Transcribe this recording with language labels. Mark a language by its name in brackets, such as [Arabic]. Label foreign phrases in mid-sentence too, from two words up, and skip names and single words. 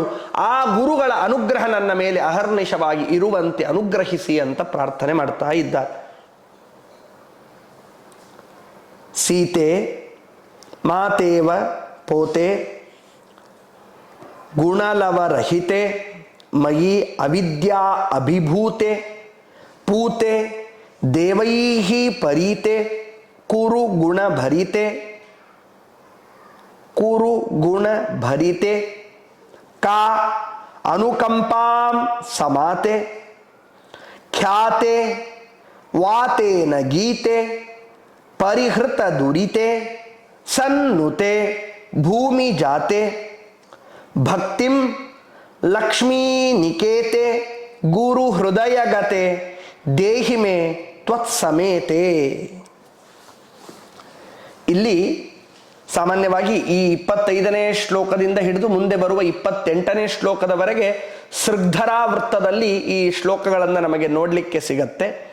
[Kannada] ಆ ಗುರುಗಳ ಅನುಗ್ರಹ ನನ್ನ ಮೇಲೆ ಅಹರ್ನಿಶವಾಗಿ ಇರುವಂತೆ ಅನುಗ್ರಹಿಸಿ ಅಂತ ಪ್ರಾರ್ಥನೆ ಮಾಡ್ತಾ ಇದ್ದಾರೆ. [Sanskrit] ಸೀತೆ ಮಾತೇವ ಪೋತೆ ಗುಣಲವರಹಿತೆ ಮಯಿ ಅವಿದ್ಯಾ ಅಭಿಭೂತೆ ಪೂತೆ ದೇವೈಹಿ ಪರೀತೆ ಕುರು ಗುಣ ಭರಿತೆ ಕುರು ಗುಣ ಭರಿತೆ ಕಾ ಅನುಕಂಪಾಂ ಸಮಾತೆ ಖ್ಯಾತೆ ವಾತೇನ ಗೀತೆ ಪರಿಹೃತ ದುರಿತೆ ಸನ್ನುತೆ ಭೂಮಿ ಜಾತೆ ಭಕ್ತಿಂ ಲಕ್ಷ್ಮೀ ನಿಕೇತೆ ಗುರು ಹೃದಯಗತೆ ದೇಹಿಮೆ ತ್ವತ್ಸಮೇತೆ. [Kannada] ಇಲ್ಲಿ ಸಾಮಾನ್ಯವಾಗಿ ಈ 25ನೇ ಶ್ಲೋಕದಿಂದ ಹಿಡಿದು ಮುಂದೆ ಬರುವ 28ನೇ ಶ್ಲೋಕದವರೆಗೆ ಸೃಗ್ಧರಾ ವೃತ್ತದಲ್ಲಿ ಈ ಶ್ಲೋಕಗಳನ್ನು ನಮಗೆ ನೋಡಲಿಕ್ಕೆ ಸಿಗತ್ತೆ.